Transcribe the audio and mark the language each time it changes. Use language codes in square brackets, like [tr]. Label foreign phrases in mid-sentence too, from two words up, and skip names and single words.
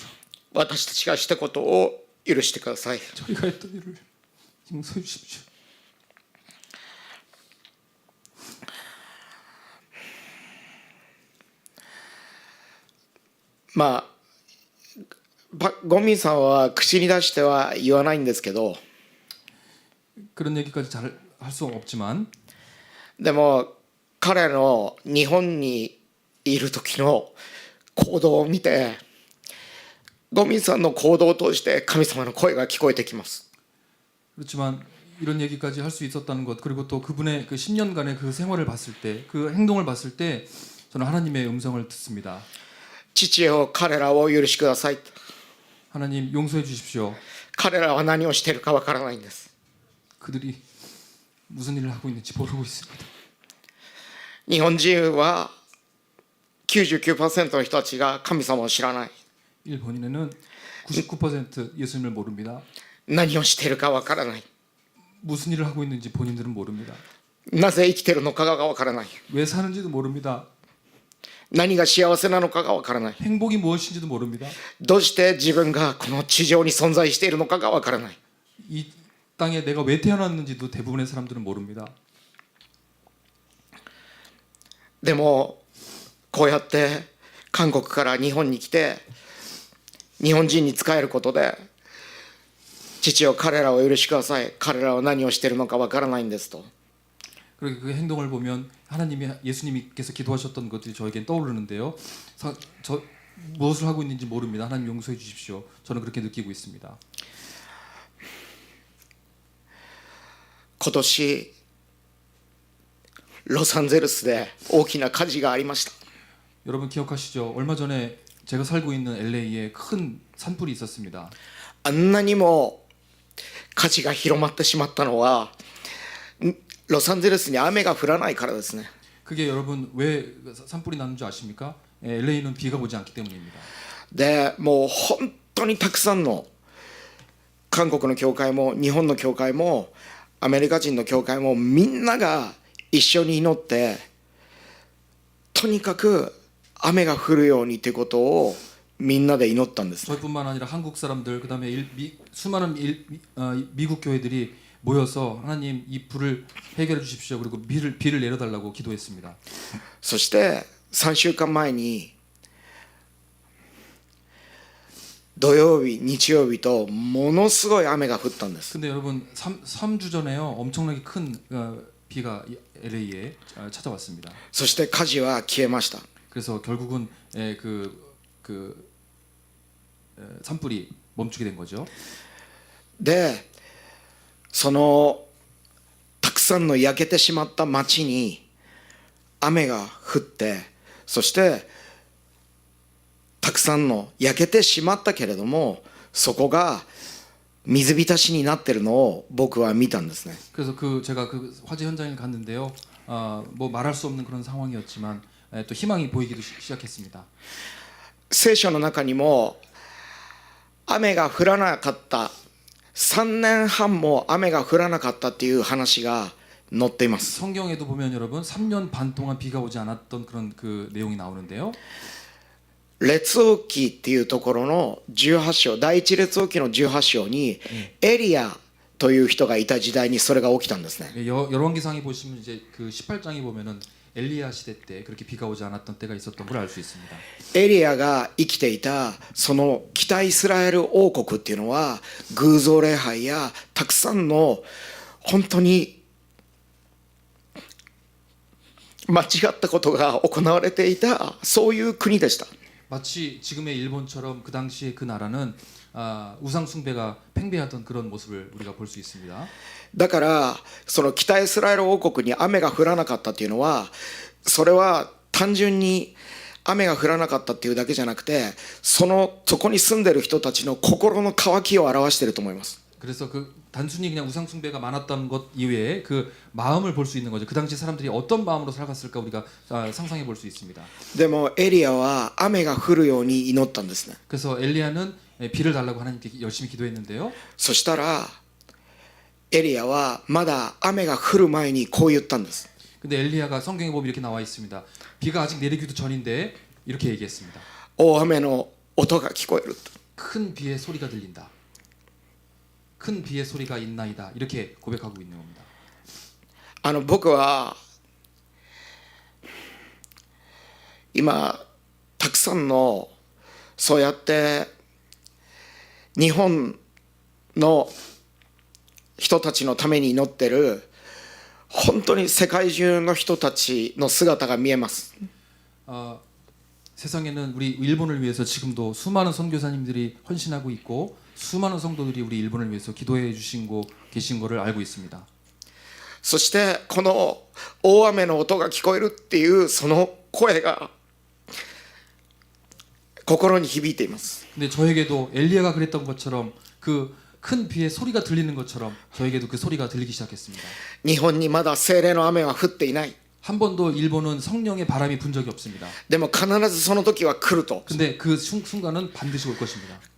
[ja] 私たちがしたことを許してください。 [ko] 저희가 했던 일을 용서해 주십시오. [ja] ゴンミンさんは口に出しては言わないんですけど、 [ko] 그런 얘기까지 잘 할 수 없지만 [ja] でも彼の日本にいる時の行動を見て、ゴンミンさんの行動を通して神様の声が聞こえてきます。 [ko] 그렇지만 이런 얘기까지 할 수 있었다는 것, 그리고 또 그분의 그 10년간의 그 생활을 봤을 때, 그 행동을 봤을 때 저는 하나님의 음성을 듣습니다. [ja] 父よ、彼らを許しください。 [ko] 하나님 용서해 주십시오. [ja] 彼らは何をしているかわからないんです。 [ko] 그들이 무슨 일을 하고 있는지 모르고 있습니다. [ja] 日本人は 99% の人たちが神様を知らない。 [ko] 일본인에는 99% 예수님을 모릅니다. [ja] 何をしているかわからない。 [ko] 무슨 일을 하고 있는지 본인들은 모릅니다. [ja] なぜ生きているのかがわからない。 [ko] 왜 사는지도 모릅니다. [ja] 何が幸せなのかがわからない。 [ko] 행복이 무엇인지도 모릅니다. [ja] どうして自分がこの地上に存在しているのかがわからない。 [ko] 이 땅에 내가 왜 태어났는지도 대부분의 사람들은 모릅니다. [ja] でもこうやって韓国から日本に来て日本人に仕えることで、父よ彼らを許しください、彼らは何をしているのかわからないんですと。 [ko] 그리고 그 행동을 보면 하나님이 예수님께서 기도하셨던 것들이 저에겐 떠오르는데요. 저 무엇을 하고 있는지 모릅니다. 하나님 용서해 주십시오. 저는 그렇게 느끼고 있습니다. [ja] 今年ロサンゼルスで大きな火事がありました。 [ko] 여러분 기억하시죠? 얼마 전에 제가 살고 있는 LA에 큰 산불이 있었습니다. [ja] あんなにも火事が広まってしまったのはロサンゼルスに雨が降らないからですね。 [ko] 그게 여러분 왜 산불이 나는 줄 아십니까? LA는 비가 오지 않기 때문입니다. [ja] でもう本当にたくさんの韓国の教会も日本の教会もアメリカ人の教会もみんなが一緒に祈って、とにかく雨が降るようにということをみんなで祈ったんです。 [ko] 저희뿐만 아니라 한국 사람들 그다음에 수많은 미국 교회들이 모여서 하나님 이 불을 해결해 주십시오. 그리고 비를 내려달라고 기도했습니다. [ja] そして3週間前に土曜日日曜日とものすごい雨が降ったんです。 [ko] 근데 여러분 3주 전에요. 엄청나게 큰 비가 LA에 찾아왔습니다. [ja] そして火事は消えました。 [ko] 그래서 결국은 산불이 멈추게 된 거죠. [ja] でそのたくさんの焼けてしまった町に雨が降って、そしてたくさんの焼けてしまったけれどもそこが水浸しになってるのを僕は見たんですね。 [ko] 그래서 제가 그 화재 현장에 갔는데요. 뭐 말할 수 없는 그런 상황이었지만 또 희망이 보이기도 시작했습니다. [ja] 聖書の中にも雨が降らなかった3年半も雨が降らなかったっていう話が載っています。 [ko] 성경에도 보면 여러분 3년 반 동안 비가 오지 않았던 그런 그 내용이 나오는데요. [ja] 列王記っていうところの18章、第一列王記の18章にエリアという人がいた時代にそれが起きたんですね。 [ko] 열왕기상에 보시면 이제 그 18장에 보면은 엘리야 시대 때 그렇게 비가 오지 않았던 때가 있었던 걸 알 수 있습니다. [ja] エリアが生きていたその北イスラエル王国っていうのは偶像礼拝やたくさんの本当に間違ったことが行われていたそういう国でした。 [ko] 마치 지금의 일본처럼 그 당시에 그 나라는 우상 숭배가 팽배하던 그런 모습을 우리가 볼 수 있습니다. [ja] だからその北イスラエル王国に雨が降らなかったっていうのはそれは単純に雨が降らなかったっていうだけじゃなくてそこに住んでる人たちの心の渇きを表していると思います。 [ko] 그래서 그 단순히 그냥 우상 숭배가 많았던 것 이외에 그 마음을 볼 수 있는 거죠. 그 당시 사람들이 어떤 마음으로 살았을까 우리가 상상해 볼 수 있습니다. [ja] でもエリアは雨が降るように祈ったんですね。 [ko] 그래서 엘리야는 비를 달라고 하나님께 열심히 기도했는데요. [ja] そしたらエリアはまだ雨が降る前にこう言ったんです。 [ko] 근데 엘리야가 성경에 보면 이렇게 나와 있습니다. 비가 아직 내리기도 전인데 이렇게 얘기했습니다. [ja] 大雨の音が聞こえる。 [ko] 큰 비의 소리가 들린다. 큰 비의 소리가 있나이다. 이렇게 고백하고 있는 겁니다. [ja] 僕は今たくさんのそうやって日本の人たちのために祈ってる本当に世界中の人たちの姿が見えます。 [ko] 세상에는 우리 일본을 위해서 지금도 수많은 선교사님들이 헌신하고 있고 수많은 성도들이 우리 일본을 위해서 기도해 주신 계신 것을 알고 있습니다. [ja] そしてこの大雨の音が聞こえるっていうその声が心に響いています。 [ko] 근데 저에게도 엘리야가 그랬던 것처럼 그 큰 비의 소리가 들리는 것처럼 저에게도 그 소리가 들리기 시작했습니다. [ja] 日本にまだ聖霊の雨は降っていない。 [ko] 한 번도 일본은 성령의 바람이 분 적이 없습니다. [ja] でも必ずその時は来ると。 [ko] 근데 그 순간은 반드시 올 것입니다.